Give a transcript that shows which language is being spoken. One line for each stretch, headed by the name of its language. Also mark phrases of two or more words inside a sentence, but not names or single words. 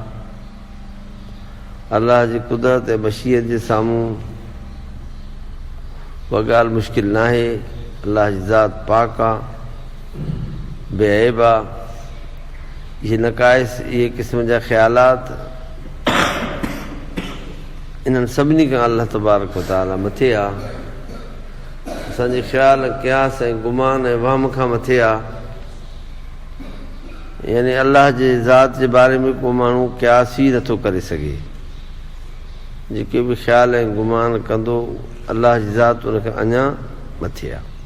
Sindhi: अल्लाह जी कुदरत ऐं मशीयत जे साम्हूं उहा ॻाल्हि मुश्किल न आहे। अल्लाह जी ज़ात पाक आहे, बेअब आहे। इहे नक़ाइस, इहे क़िस्म जा ख़्यालात इन्हनि सभिनी खां अल्लाह
Arabic: تبارك وتعالى
Sindhi: मथे आहे। असांजे ख़्याल क़यास ऐं गुमान ऐं वहम खां मथे आहे। यानी अल्लाह जे ज़ात जे बारे में को माण्हू क़यास ई नथो करे सघे। जेके बि ख़्याल ऐं गुमान कंदो, अल्लाह जी ज़ात उनखां अञा मथे आहे।